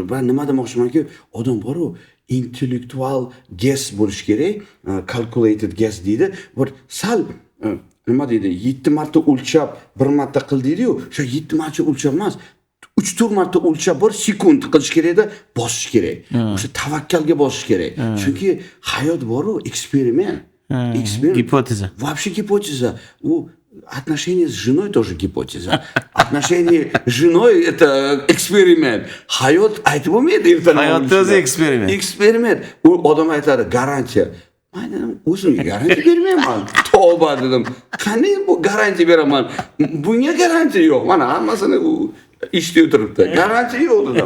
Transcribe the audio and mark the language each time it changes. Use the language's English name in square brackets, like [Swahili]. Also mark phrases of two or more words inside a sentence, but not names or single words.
[Uzbek] Va nima demoqchimanki, odam bor-ku, intellektual guess bo'lish kerak, [English] calculated guess [Uzbek] deydi. Bir sal nima deydi, 7 marta o'lchab, 1 marta qil deydi-yu, o'sha 7 marta o'lchab emas, 3-4 marta o'lchab bir sekund qilish kerak-da, bosish kerak. O'sha tavakkalga bosish kerak. Chunki hayot bor-ku, eksperiment. [Russian] Гипотеза. Вообще гипотеза. Отношения с женой тоже гипотеза. Отношения с женой — это эксперимент. [Uzbek] Hayot aytib bo'lmaydi ertadan. Hayot o'zi eksperiment. Eksperiment. U odam aytadi, garantiya. Men dedim, o'zimga garantiya bermayman. Tavba dedim. Qanday bu garantiya beraman? Bunga garantiya yo'q. Mana hammasini ishda o'tiribdi. Garantiya yo'q dedim.